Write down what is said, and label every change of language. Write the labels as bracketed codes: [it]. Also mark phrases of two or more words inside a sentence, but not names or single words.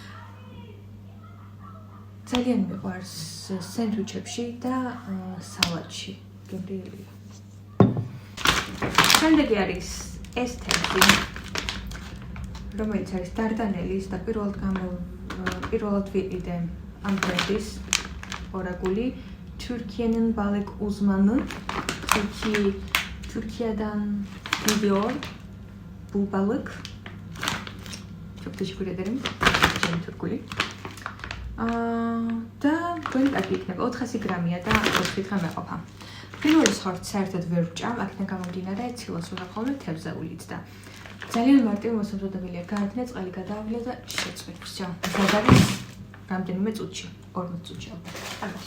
[ka] ძალიან მიყვარს სენდვიჩებში და სალატში. გემრიელია. შემდეგი არის ეს თევზი, რომელიც არის დარდანელის და პირველად ვიყიდე ამ ბრენდის ორაგული [tr] Türkiye'nin balık uzmanı Türkiye'den geliyor bu balık. Çok teşekkür ederim. Cem Türkuli. [ka] და გვენ პაკი იქნება 400 გრამია და 4 დღე მეყოფა. პირველი ხორცს საერთოდ ვერ ვჭამ, აქედან გამომდინარე ცილოს ვიღებ ხოლმე თევზაულით და ძალიან მარტივი მოსამზადებელია. გაადინე, წყალი გადაავლე და შეწყვეტ. всё. ეს არის რამდენიმე წუთში, 40 წუთში ალბათ.